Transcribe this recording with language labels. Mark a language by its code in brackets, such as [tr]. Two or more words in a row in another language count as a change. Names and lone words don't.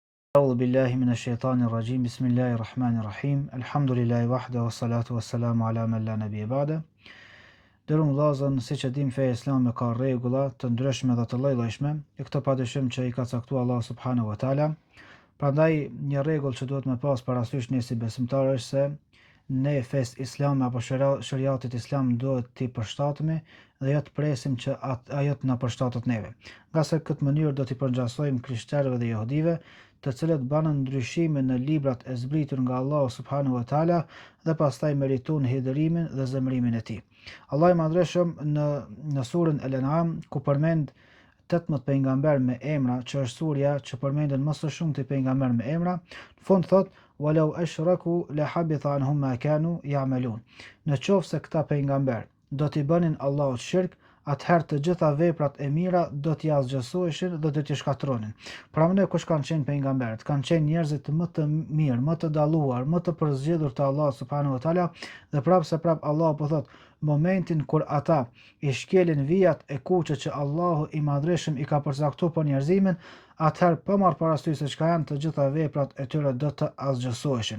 [ar] أعوذ بالله من الشيطان الرجيم بسم الله الرحمن الرحيم الحمد لله وحده والصلاة والسلام على من لا نبي بعده. [sq] Dërë më dhazën, si që dim feja islame ka regula të ndryshme dhe të lloj-llojshme, e këto padyshim që i ka caktuar Allah [ar] سبحانه وتعالى. [sq] Prandaj një rregull që duhet me pas parasysh ne si besimtarë është se ne fesë islame apo shariatit islam duhet t'i përshtatemi dhe jo të presim që ajo të na përshtatet neve. Nga se këtë mënyrë do t'i përngjasojmë krishterëve dhe jehudive, të cilët banën ndryshime në librat e zbritur nga Allahu [ar] سبحانه وتعالى [sq] dhe pastaj meritojnë hidhurimin dhe zemërimin e tij. Allah i madhreshëm në surën El-An'am, ku përmend 18 pejgamber me emra, që është surja që përmenden më së shumti pejgamber me emra, në fund thot [ar] ولو أشركوا لحبط عنهم ما كانوا يعملون. [sq] Në qoftë se këta pejgamber do t'i bënin Allahut shirk, atëherë të gjitha veprat e mira do t'i asgjësoheshin dhe do t'i shkatronin. Pra më ne kush kanë qenë pejgamberët? Kanë qenë njerëzit më të mirë, më të dalluar, më të përzgjedhur të Allah [ar] سبحانه وتعالى, [sq] dhe prapë Allah po thot momentin kur ata i shkelin vijat e kuqe që Allahu i madhreshëm i ka përcaktuar për njerëzimin, atëherë pa marrë parasysh se çka janë të gjitha veprat e tyre do të asgjësoheshin.